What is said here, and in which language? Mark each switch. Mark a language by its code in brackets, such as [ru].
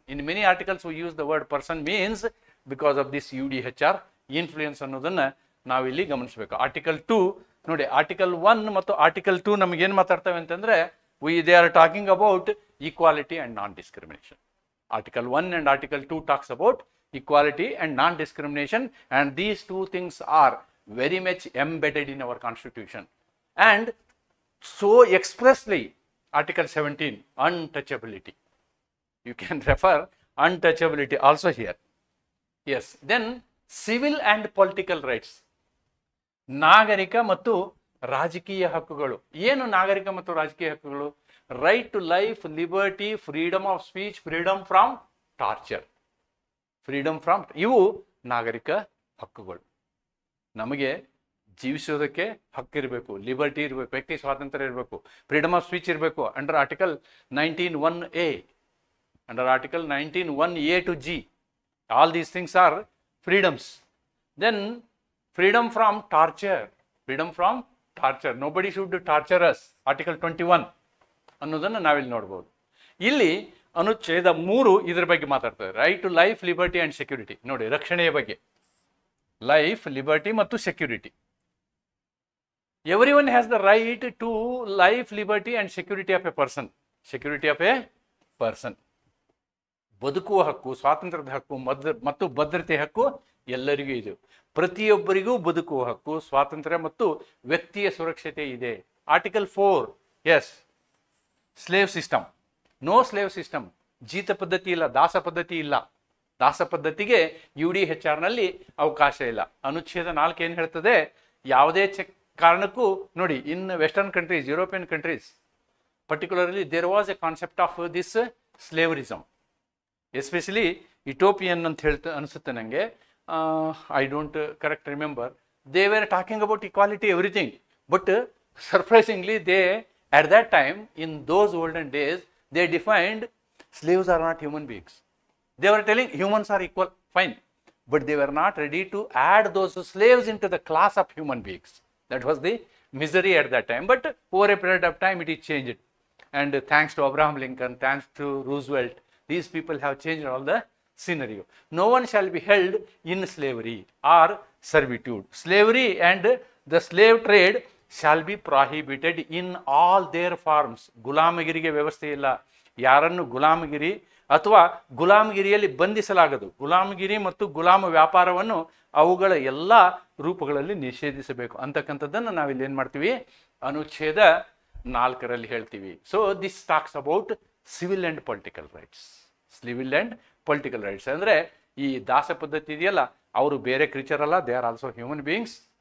[en] In many articles we use the word person means because of this UDHR influence [kn] ಅನ್ನೋದನ್ನು ನಾವಿಲ್ಲಿ ಗಮನಿಸಬೇಕು. [en] article 2 ನೋಡಿ, [kn] article 1 ಮತ್ತು article 2 ನಮಗೇನು ಮಾತಾಡ್ತವೆ ಅಂತಂದರೆ, [en] They are talking about equality and non discrimination. Article 1 and article 2 talks about equality and non-discrimination, and these two things are very much embedded in our Constitution. And so expressly, Article 17, untouchability. You can refer untouchability also here. Yes, then civil and political rights. [kn] ನಾಗರಿಕ ಮತ್ತು ರಾಜಕೀಯ ಹಕ್ಕುಗಳು. ಏನು ನಾಗರಿಕ ಮತ್ತು ರಾಜಕೀಯ ಹಕ್ಕುಗಳು? [en] right to life, liberty, freedom of speech, freedom from torture, freedom from, [kn] ಇವು ನಾಗರಿಕ ಹಕ್ಕುಗಳು. ನಮಗೆ ಜೀವಿಸೋದಕ್ಕೆ ಹಕ್ಕಿರಬೇಕು, ಲಿಬರ್ಟಿ ಇರಬೇಕು, ವ್ಯಕ್ತಿ ಸ್ವಾತಂತ್ರ್ಯ ಇರಬೇಕು, ಫ್ರೀಡಮ್ ಆಫ್ ಸ್ಪೀಚ್ ಇರಬೇಕು [en] Under article 19(1)(a), under article 19(1)(a to G. All these things are freedoms. Then freedom from torture, freedom from torture, nobody should torture us, article 21 [kn] ಅನ್ನೋದನ್ನು ನಾವಿಲ್ಲಿ ನೋಡ್ಬೋದು. ಇಲ್ಲಿ ಅನುಚ್ಛೇದ 3 ಇದ್ರ ಬಗ್ಗೆ ಮಾತಾಡ್ತಾರೆ, [en] Right to life, liberty and security. [kn] ನೋಡಿ, ರಕ್ಷಣೆಯ ಬಗ್ಗೆ, ಲೈಫ್, ಲಿಬರ್ಟಿ ಮತ್ತು security. [en] Everyone has the right to life, liberty and security of a person, security of a person. [kn] ಬದುಕುವ ಹಕ್ಕು, ಸ್ವಾತಂತ್ರ್ಯದ ಹಕ್ಕು ಮತ್ತು ಭದ್ರತೆ ಹಕ್ಕು ಎಲ್ಲರಿಗೂ ಇದೆ. ಪ್ರತಿಯೊಬ್ಬರಿಗೂ ಬದುಕುವ ಹಕ್ಕು, ಸ್ವಾತಂತ್ರ್ಯ ಮತ್ತು ವ್ಯಕ್ತಿಯ ಸುರಕ್ಷತೆ ಇದೆ. [en] article 4, yes, slave system, no slave system, [kn] ಜೀತ ಪದ್ಧತಿ ಇಲ್ಲ, ದಾಸ ಪದ್ಧತಿ ಇಲ್ಲ. ದಾಸ ಪದ್ಧತಿಗೆ UDHR ನಲ್ಲಿ ಅವಕಾಶ ಇಲ್ಲ. ಅನುಚ್ಛೇದ 4 ಏನು ಹೇಳ್ತದೆ, ಯಾವುದೇ ಕಾರಣಕ್ಕೂ ನೋಡಿ, [en] in western countries, European countries particularly there was a concept of this slaverism, especially Ethiopian [kn] ಅಂತ ಅನಿಸುತ್ತೆ ನನಗೆ, [en] I don't correct remember. They were talking about equality, everything, but surprisingly they at that time, in those olden days, they defined slaves are not human beings. They were telling humans are equal, fine, but they were not ready to add those slaves into the class of human beings. That was the misery at that time. But over a period of time, it is changed. And thanks to Abraham Lincoln, thanks to Roosevelt, these people have changed all the scenario. No one shall be held in slavery or servitude. Slavery and the slave trade shall be prohibited in all their forms. [kn] ಗುಲಾಮಗಿರಿಗೆ ವ್ಯವಸ್ಥೆ ಇಲ್ಲ. ಯಾರನ್ನು ಗುಲಾಮಗಿರಿ ಅಥವಾ ಗುಲಾಮಗಿರಿಯಲ್ಲಿ ಬಂಧಿಸಲಾಗದು. ಗುಲಾಮಗಿರಿ ಮತ್ತು ಗುಲಾಮ ವ್ಯಾಪಾರವನ್ನು ಅವುಗಳ ಎಲ್ಲ ರೂಪಗಳಲ್ಲಿ ನಿಷೇಧಿಸಬೇಕು ಅಂತಕ್ಕಂಥದ್ದನ್ನು ನಾವಿಲ್ಲಿ ಏನು ಮಾಡ್ತೀವಿ, ಅನುಚ್ಛೇದ 4ರಲ್ಲಿ ಹೇಳ್ತೀವಿ. [en] So this talks about civil and political rights. Civil and political rights [kn] ಅಂದರೆ ಈ ದಾಸ ಪದ್ಧತಿ ಇದೆಯಲ್ಲ, ಅವರು ಬೇರೆ ಕ್ರೀಚರ್ ಅಲ್ಲ, [en] They are also human beings.